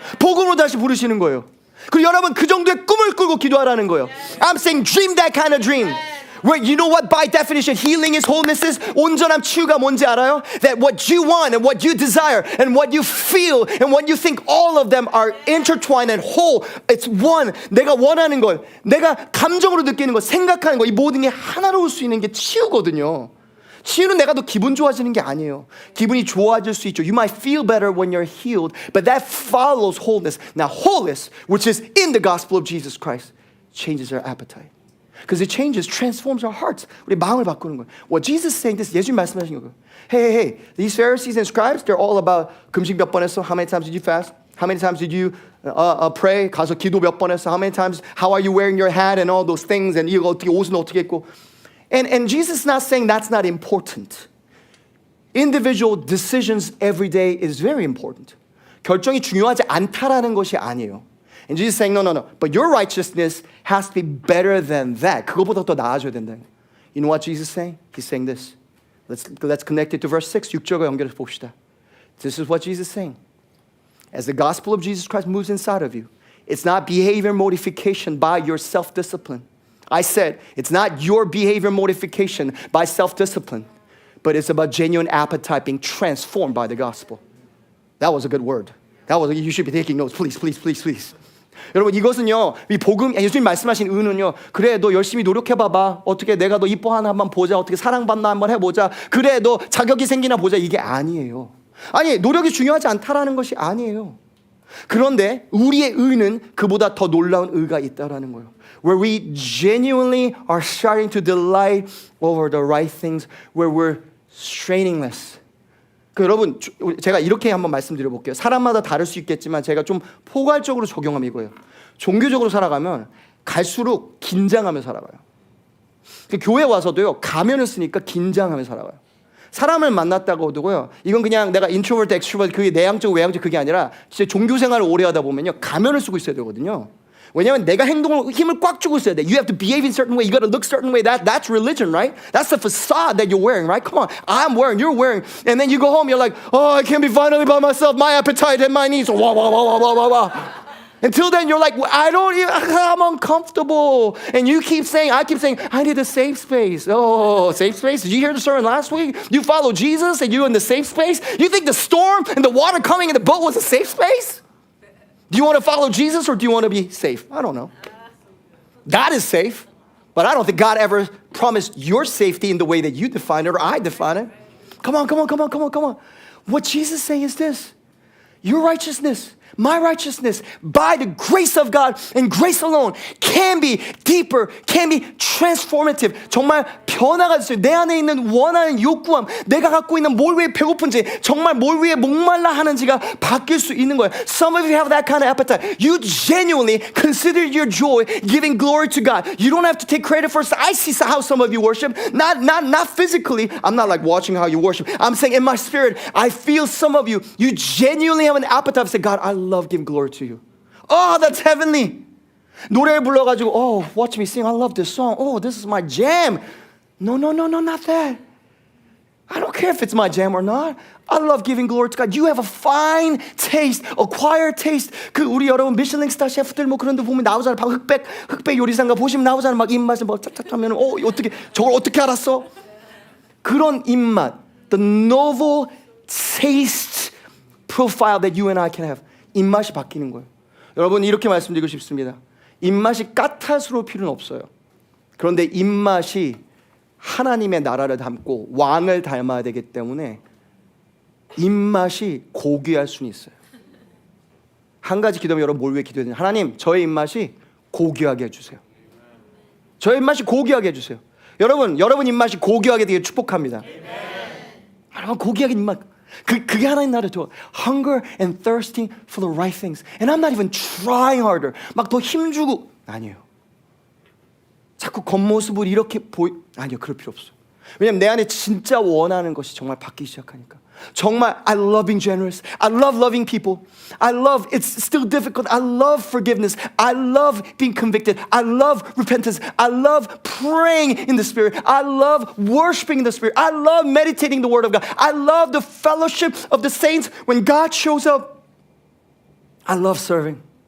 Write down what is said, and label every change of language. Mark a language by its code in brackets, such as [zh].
[ko] 복음으로 다시 부르시는 거예요. 그리고 여러분 그 정도의 꿈을 꾸고 기도하라는 거예요. [en] I'm saying dream that kind of dream. Where you know what by definition healing is, wholeness is, [ko] 온전함 치유가 뭔지 알아요? [en] That what you want and what you desire and what you feel and what you think, all of them are intertwined and whole. It's one. [ko] 내가 원하는 것, 내가 감정으로 느끼는 것, 생각하는 것, 이 모든 게 하나로 올 수 있는 게 치유거든요. 치유는 내가 더 기분 좋아지는 게 아니에요. 기분이 좋아질 수 있죠. [en] You might feel better when you're healed, but that follows wholeness. Now wholeness, which is in the gospel of Jesus Christ, changes our appetite. Because it changes, transforms our hearts. [ko] 우리 마음을 바꾸는 거예요. [en] What Jesus is saying, this [ko] 예수님 말씀하신 거예요. [en] Hey, these Pharisees and scribes, they're all about [ko] 금식 몇 번 했어? [en] How many times did you fast? How many times did you pray? [ko] 가서 기도 몇 번 했어? [en] How many times? How are you wearing your hat and all those things? [ko] And 이거 어떻게 옷은 어떻게 입고? [en] And Jesus is not saying that's not important. Individual decisions every day is very important. [ko] 결정이 중요하지 않다라는 것이 아니에요. [en] And Jesus is saying, no. But your righteousness has to be better than that. [ko] 그거보다 더 나아져야 된다. [en] You know what Jesus is saying? He's saying this. Let's connect it to verse 6. [ko] 6절과 연결해서 봅시다. [en] This is what Jesus is saying. As the gospel of Jesus Christ moves inside of you, it's not behavior modification by your self-discipline. I said, it's not your behavior modification by self-discipline, but it's about genuine appetite being transformed by the gospel. That was a good word. You should be taking notes. Please. [ko] 여러분 이것은요, 이 복음, 예수님 말씀하신 의는요, 그래 너 열심히 노력해봐봐. 어떻게 내가 너 이뻐하나 한번 보자. 어떻게 사랑받나 한번 해보자. 그래 너 자격이 생기나 보자. 이게 아니에요. 아니 노력이 중요하지 않다라는 것이 아니에요. 그런데 우리의 의는 그보다 더 놀라운 의가 있다라는 거예요. [en] Where we genuinely are starting to delight over the right things, where we're straining less. [ko] 여러분 제가 이렇게 한번 말씀드려 볼게요. 사람마다 다를 수 있겠지만 제가 좀 포괄적으로 적용하면 이거예요. 종교적으로 살아가면 갈수록 긴장하며 살아가요. 교회 와서도요 가면을 쓰니까 긴장하며 살아가요. 사람을 만났다고 하고요. 이건 그냥 내가 인트로버트, 엑스트로버트 그게 내향적 외향적 그게 아니라 진짜 종교 생활을 오래 하다 보면요 가면을 쓰고 있어야 되거든요. 왜냐하면 내가 힘을 꽉 주고 있어야 돼. [en] You have to behave in a certain way. You got to look a certain way. That's religion, right? That's the facade that you're wearing, right? Come on, I'm wearing, you're wearing. And then you go home, you're like, oh, I can't be finally by myself. My appetite and my needs. Wah. Until then, you're like, I'm uncomfortable. And I keep saying, I need a safe space. Oh, safe space? Did you hear the sermon last week? You follow Jesus and you're in the safe space? You think the storm and the water coming in the boat was a safe space? Do you want to follow Jesus or do you want to be safe? I don't know. God is safe, but I don't think God ever promised your safety in the way that you define it or I define it. Come on. What Jesus is saying is this. Your righteousness, my righteousness, by the grace of God and grace alone can be deeper, can be transformative. [ko] 정말 변화가 있어요. 내 안에 있는 원하는 욕구함, 내가 갖고 있는 뭘 위해 배고픈지, 정말 뭘 위해 목말라 하는지가 바뀔 수 있는 거예요. [en] Some of you have that kind of appetite. You genuinely consider your joy giving glory to God. You don't have to take credit for it. I see how some of you worship. Not physically. I'm not like watching how you worship. I'm saying in my spirit, I feel some of you genuinely have an appetite to say, God, I love giving glory to you. Oh, that's heavenly. [ko] 노래를 불러가지고, [en] oh, watch me sing. I love this song. Oh, this is my jam. No, not that. I don't care if it's my jam or not. I love giving glory to God. You have a fine taste, acquired taste. [ko] 그 우리 여러분 미슐랭 스타 셰프들 뭐 그런 데 보면 나오잖아요. 막 흑백 요리사인가 보시면 나오잖아요. 막 입맛을 막 짝짝 하면 어떻게 저걸 어떻게 알았어? 그런 입맛, [en] the novel taste profile that you and I can have. [ko] 입맛이 바뀌는 거예요. 여러분 이렇게 말씀드리고 싶습니다. 입맛이 까탈스러울 필요는 없어요. 그런데 입맛이 하나님의 나라를 닮고 왕을 닮아야 되기 때문에 입맛이 고귀할 수는 있어요. 한 가지 기도하면 여러분 뭘 위해 기도해야 되냐? 하나님 저의 입맛이 고귀하게 해주세요. 저의 입맛이 고귀하게 해주세요. 여러분 입맛이 고귀하게 되게 축복합니다. 하나님 고귀하게 입맛 그게 하나님 나라를 줘. [en] Hunger and thirsting for the right things. And I'm not even trying harder. [ko] 막 더 힘주고 아니에요. 자꾸 겉모습을 이렇게 아니요 그럴 필요 없어. 왜냐면 내 안에 진짜 원하는 것이 정말 바뀌기 시작하니까. [en] 정말 I love being generous. I love loving people. I love it's still difficult. I love forgiveness. I love being convicted. I love repentance. I love praying in the Spirit. I love worshiping in the Spirit. I love meditating the Word of God. I love the fellowship of the saints when God shows up. I love serving.